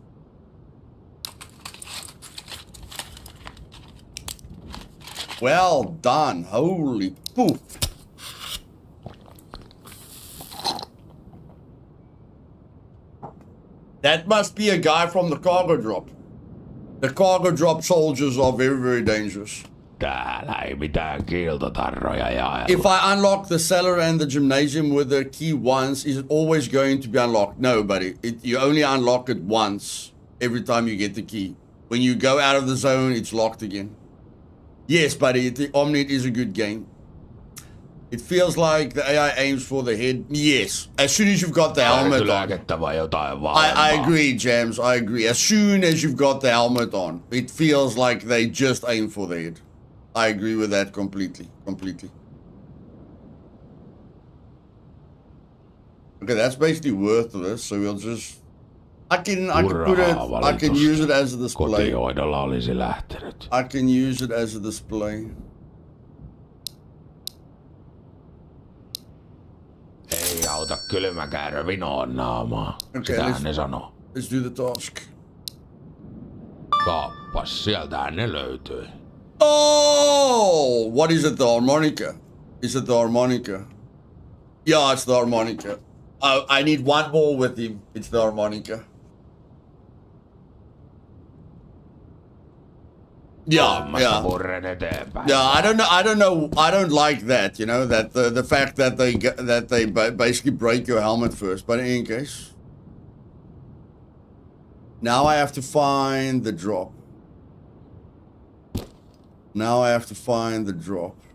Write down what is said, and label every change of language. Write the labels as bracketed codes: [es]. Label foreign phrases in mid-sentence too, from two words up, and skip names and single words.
[en] Well done. Holy poof. That must be a guy from the cargo drop. The cargo drop soldiers are very, very dangerous. [fi] Täällä ei mitään kiiltotarroja jaella. [en] If I unlock the cellar and the gymnasium with the key once, is it always going to be unlocked? No, buddy. You only unlock it once every time you get the key. When you go out of the zone, it's locked again. Yes, buddy. The Omnit is a good game. It feels like the AI aims for the head. Yes. As soon as you've got the helmet on. I agree, Jams. I agree. As soon as you've got the helmet on, it feels like they just aim for the head. I agree with that completely. Completely. Okay, that's basically worthless. So we'll just... I can use it as a display. [fi] Kotihoidolla olisi lähtenyt. [en] I can use it as a display. [fi] Ei auta kylmäkäärö vinoon naamaa. [en] Okay, [fi] Sitähän ne sanoo. [en] Let's do the task. [fi] Kaappas, sieltähän ne löytyi. [en] Oh! What is it, the harmonica? Is it the harmonica? Yeah, it's the harmonica. I need one more with him. It's the harmonica. Yeah. [fi] Purren eteenpäin. [en] Yeah, I don't know. I don't like that. You know that the fact that they basically break your helmet first. But in any case, now I have to find the drop. Now I have to find the drop.